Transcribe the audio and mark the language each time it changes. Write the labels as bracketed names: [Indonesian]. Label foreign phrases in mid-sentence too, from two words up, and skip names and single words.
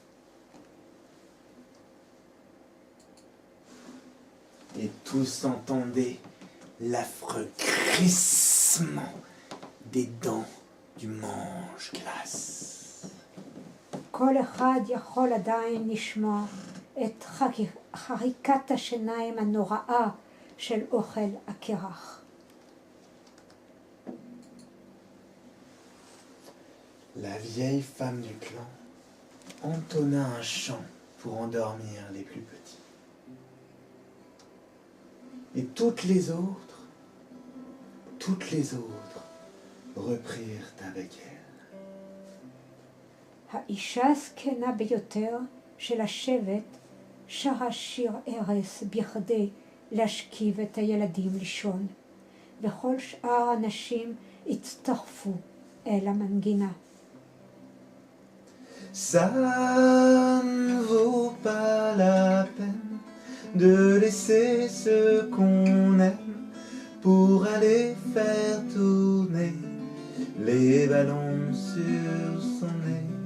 [French] Et tous entendaient l'affreux crissement des dents du mange-glace. [Hebrew] כל אחד יכול עדיין לשמוע את חריקת השיניים הנוראה של אוכל הקרח. [French] La vieille femme du clan entonna un chant pour endormir les plus petits. Et toutes les autres reprirent avec elle. [Hebrew] האישה הזקנה ביותר של השבט שרה שיר ערש בכדי להשכיב את הילדים לישון, וכל שאר הנשים הצטרפו אל המנגינה. [French] Ça ne vaut pas la peine de laisser ce qu'on aime pour aller faire tourner les ballons sur son nez.